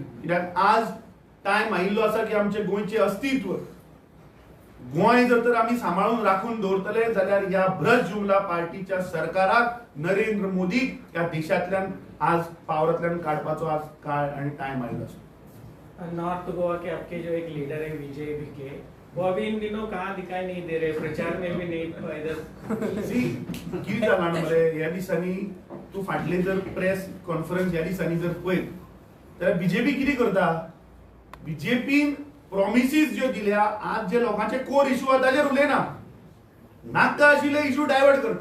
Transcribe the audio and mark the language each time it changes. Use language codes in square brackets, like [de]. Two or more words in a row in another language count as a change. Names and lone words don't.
[kok] कित्याक आज टायम आयिल्लो आसा की आमचे गोंयचे अस्तित्व गोंय जर तर आमी सांबाळून राखून दवरतले जाल्यार ह्या भ्रष्ट जुमला पार्टीच्या सरकाराक नरेंद्र मोदीक ह्या देशांतल्यान आज पावरांतल्यान काडपाचो आज काळ आनी टायम आयिल्लो आसा. [hi] नॉर्थ गोवा के आपके जो एक लीडर है विजय विके, वो अभी इन दिनों कहाँ दिखाई नहीं दे रहे, प्रचार में भी नहीं इधर. [kok] सी कितें जालां मरे ह्या दिसांनी तूं फाटले जर [en] press conference [kok] ह्या दिसांनी जर पळयत जाल्यार बीजेपी कितें करता, बीजेपीन प्रॉमिसीस ज्यो दिल्या आज जे लोकांचे [en] core issue [kok] आसा ताजेर उलयना, नाका आशिल्ले [en] issue divert [kok] करता.